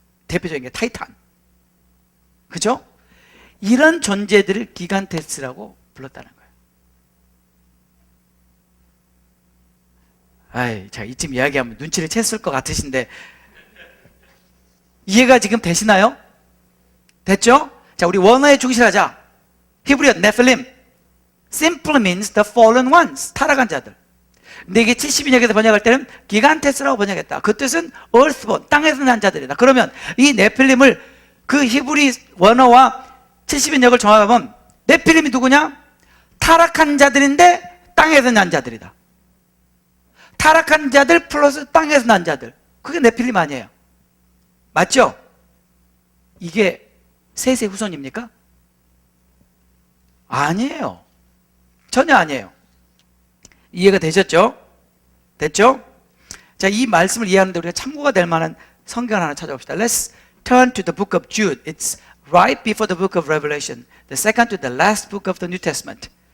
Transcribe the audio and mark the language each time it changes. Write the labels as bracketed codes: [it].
[ko] 대표적인 게 타이탄, 그죠? 이런 존재들을 기간테스라고 불렀다는 거예요. 아이, 자, 이쯤 이야기하면 눈치를 챘을 것 같으신데 이해가 지금 되시나요? 됐죠? 자, 우리 원어에 충실하자. 히브리어 네필림, [en] simply means the fallen ones, [ko] 타락한 자들. 근데 이게 70인역에서 번역할 때는 기간테스라고 번역했다. 그 뜻은 earthborn, 땅에서 난 자들이다. 그러면 이 네필림을 그 히브리 원어와 70인역을 정합하면 네필림이 누구냐? 타락한 자들인데 땅에서 난 자들이다. 타락한 자들 플러스 땅에서 난 자들. 그게 네필림 아니에요. 맞죠? 이게 셋의 후손입니까? 아니에요. 전혀 아니에요. 이해가 되셨죠? 됐죠? 자, 이 말씀을 이해하는데 우리가 참고가 될 만한 성경 하나 찾아봅시다. [en] Let's turn to the book of Jude. It's right before the book of Revelation. The second to the last book of the New Testament.